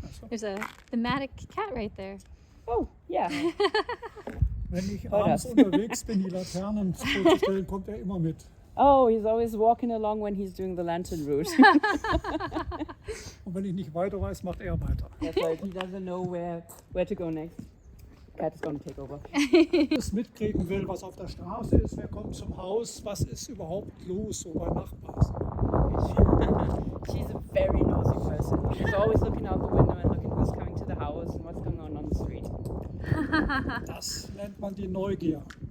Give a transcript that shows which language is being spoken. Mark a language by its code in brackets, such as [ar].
[en] There's a thematic cat right there. Oh, yeah. [de] Wenn ich abends unterwegs bin, die Laternen vorzustellen, kommt er immer mit. [en] Oh, he's always walking along when he's doing the lantern route. [de] Und wenn ich nicht weiter weiß, macht er weiter. [en] That's right. He doesn't know where to go next. Cat is going to take over. [de] Wer es mitkriegen will, was auf der Straße ist, wer kommt zum Haus, was ist überhaupt los so bei Nachbars. [en] She's a very nosy person. She's always looking out the window and looking who's coming to the house and what's going on the street. [de] Das nennt man die Neugier.